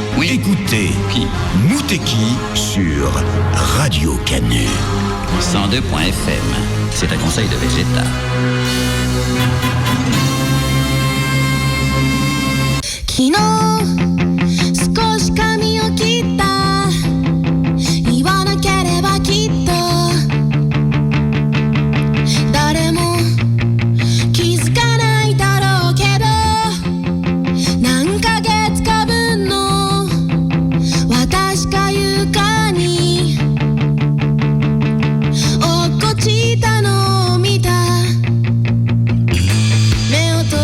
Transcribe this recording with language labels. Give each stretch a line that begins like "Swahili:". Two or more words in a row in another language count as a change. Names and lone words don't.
French: Écoutez Mouteki sur Radio Canu 102.fm. C'est un conseil de Vegeta.
Japanese: 昨日少し髪を切った言わなければきっと誰も気づかないだろうけど何ヶ月か分の私が床に落っこちたのを見た目を閉